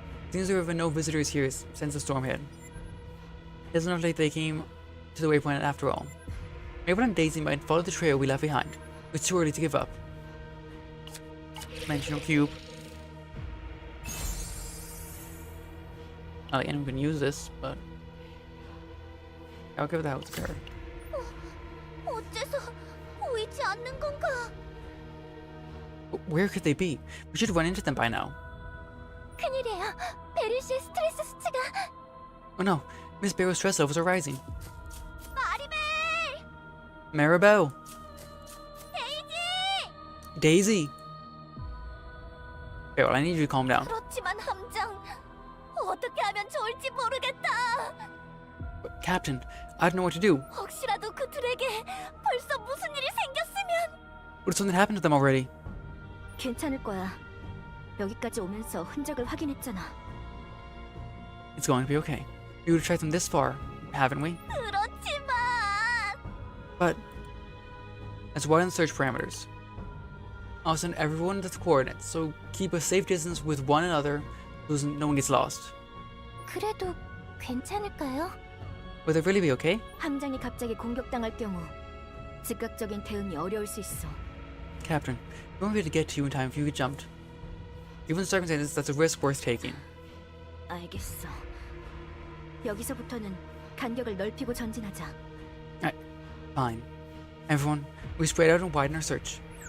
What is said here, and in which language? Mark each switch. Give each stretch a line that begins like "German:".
English: Seems there have been no visitors here since the storm hit. It doesn't look like they came to the waypoint after all. Maybe and Daisy might follow the trail we left behind. It's too early to give up. Dimensional cube. Not like anyone can use this, but I'll give the house a card.
Korean: 어째서 보이지 않는 건가?
English: Where could they be? We should run into them by now.
Korean: 큰일이에요. 베릴 씨의 스트레스 수치가.
English: Oh no, Miss Barrow's stress levels are rising.
Korean: 마리벨!
English: Maribel!
Korean: 데이지!
English: Daisy! Barrel, I need you to calm down.
Korean: 그렇지만 함장, 어떻게 하면 좋을지 모르겠다.
English: But, Captain, I don't know what to do.
Korean: 혹시라도 그들에게 벌써 무슨 일이 생겼으면.
English: What if something happened to them already?
Korean: 괜찮을 거야. 여기까지 오면서 흔적을 확인했잖아.
English: It's going to be okay. We would have tracked them this far, haven't we?
Korean: 그렇지만.
English: But let's widen the search parameters. I'll send everyone the coordinates, so keep a safe distance with one another so no one gets lost.
Korean: 그래도 괜찮을까요?
English: Will they really be okay?
Korean: 함장이 갑자기 공격당할 경우 즉각적인 대응이 어려울 수 있어.
English: Captain, we won't be able to get to you in time if you get jumped. Given the circumstances, that's a risk worth taking.
Korean: 알겠어. 여기서부터는 간격을 넓히고 전진하자.
English: Fine. Everyone, we spread out and widen our search.